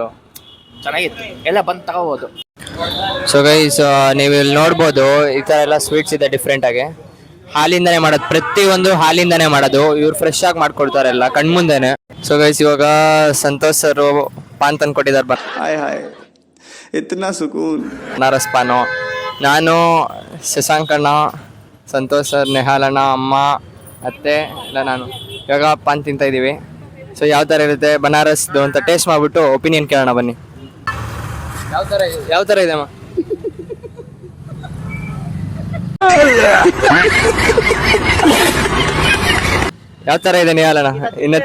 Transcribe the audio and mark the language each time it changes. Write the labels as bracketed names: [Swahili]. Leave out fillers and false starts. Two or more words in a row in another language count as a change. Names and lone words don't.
[Kannada] ಚೆನ್ನಾಗಿತ್ತು, ಎಲ್ಲ ಬಂದು ತಗೋಬೋದು. [English] so guys [Kannada] ನೀವು ಇಲ್ಲಿ ನೋಡ್ಬೋದು ಈ ಥರ ಎಲ್ಲ ಸ್ವೀಟ್ಸ್ ಇದೆ ಡಿಫ್ರೆಂಟಾಗಿ. ಹಾಲಿಂದನೇ ಮಾಡೋದು, ಪ್ರತಿಯೊಂದು ಹಾಲಿಂದನೇ ಮಾಡೋದು. ಇವ್ರು ಫ್ರೆಶ್ ಆಗಿ ಮಾಡ್ಕೊಡ್ತಾರೆ ಎಲ್ಲ ಕಣ್ಮುಂದೆನೆ. [English] so guys [Kannada] ಇವಾಗ ಸಂತೋಷ್ ಸರ್ ಪಾನ್ ತಂದು ಕೊಟ್ಟಿದ್ದಾರೆ. [Hindi] हाय हाय इतना सुकून. [Kannada] ಬನಾರಸ್ ಪಾನು. ನಾನು ಶಶಾಂಕಣ್ಣ, ಸಂತೋಷ್ ಸರ್, ನೆಹಾಲಣ್ಣ, ಅಮ್ಮ, ಅತ್ತೆ ಎಲ್ಲ ನಾನು ಇವಾಗ ಪಾನ್ ತಿಂತಾಯಿದ್ದೀವಿ. ಸೊ ಯಾವ ಥರ ಇರುತ್ತೆ ಬನಾರಸ್ದು ಅಂತ ಟೇಸ್ಟ್ ಮಾಡಿಬಿಟ್ಟು ಒಪಿನಿಯನ್ ಕೇಳೋಣ ಬನ್ನಿ. ಯಾವ ಥರ ಇದೆ ಅಮ್ಮ? ಯಾವ ಥರ ಇದೆ ನೆಹಾಲಣ್ಣ? ಇನ್ನು